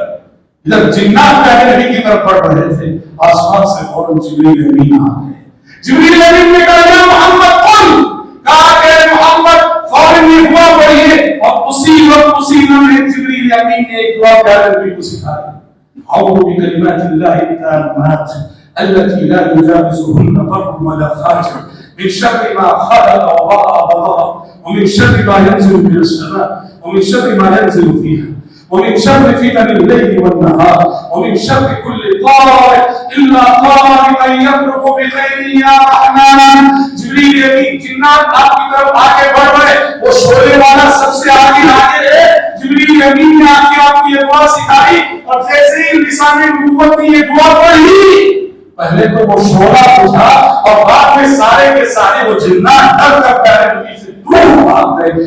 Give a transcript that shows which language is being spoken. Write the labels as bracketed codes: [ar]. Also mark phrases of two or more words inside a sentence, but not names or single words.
[ur] ادھر جنات پیارے نبی کی طرف بڑھ رہے تھے، آسمان سے فوراً جبریل امین آ گئے. جبریل امین نے کہا [ar] يا محمد قل, [ur] کہا کہ محمد فوراً یہ دعا پڑھیے، اور اسی وقت اسی لمحے جبریل امین نے ایک دعا پیارے نبی کو سکھائی, [ar] أعوذ بكلمات الله التامات التي لا يجاوزهن بر ولا فاجر من شر ما خلق وبرأ ومن شر ما ينزل من السماء ومن شر ما ينزل فيها ومن شر فتن الليل والنهار ومن شر كل طارق إلا طارقا يطرق بخير يا رحمن. [ur] جبریل امین جنات آپ کی طرف آگے بڑھ رہے، وہ شعلے والا سب سے آگے ہے. جبریل امین نے آپ کو یہ دعا سکھائی، اور جیسے ہی لسان نبوت نے یہ دعا پڑھی، پہلے تو وہ شعلہ اٹھا اور بعد میں سارے کے سارے وہ جنات ڈر کر پیارے نبی سے دور بھاگ گئے.